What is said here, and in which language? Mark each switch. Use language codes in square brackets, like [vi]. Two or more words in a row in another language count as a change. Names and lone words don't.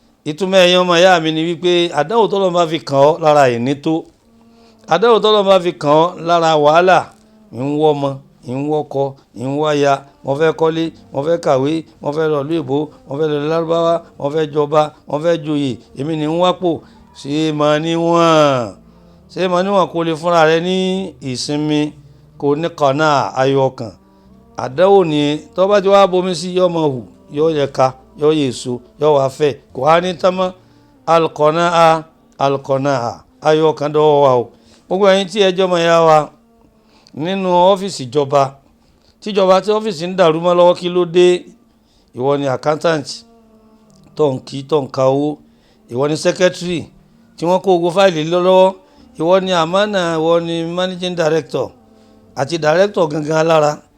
[yo] Ìtumọ̀ ẹ̀yin ọmọ ìyá mi ni wípé àdánwò tọ́lọ́run bá fi kàn ọ́ lára àìní tó, àdánwò tọ́lọ́run bá fi kàn ọ́ lára wàhálà, ń wọ́ ọmọ, ń wọ́kọ, ń wáya, mo fẹ́ kọ́lé, mo fẹ́ kàwé, mo fẹ́ lọ ìlú èbó, mo fẹ́ lọ Lárúbáwá, mo fẹ́ jọba, mo fẹ́ joyè, èmi ni ń wápò. Ṣé mà níwọ̀n? Ṣé mà níwọ̀n kó lè fúnra rẹ ní ìsinmi, kó ní kànáà ayọ̀ ọkàn? Àdánwò ni tó bá ti wá bomi sí, yóò máa hù, yóò yẹ ká, yóò yẹ èso, yóò wá fẹ̀, kò wá ní tán mọ́. [ar] القناعة، القناعة, [yo] ayọ̀ ọkàn dọ́wọ́ wa o. Gbogbo ẹ̀yin tí ẹ jẹ́ ọmọ ìyá wa nínú ọ́fíìsì ìjọba, tíjọba tí ọ́fíìsì ń dàrú mọ́ lọ́wọ́, kí ló dé? Ìwọ ni accountant tó ń kí, tó ń ka owó. Ìwọ ni secretary tí wọ́n kó gbogbo fáìlì lé lọ́wọ́. Ìwọ ni amana, ìwọ ni [en] managing director [yo] àti director gangan alára.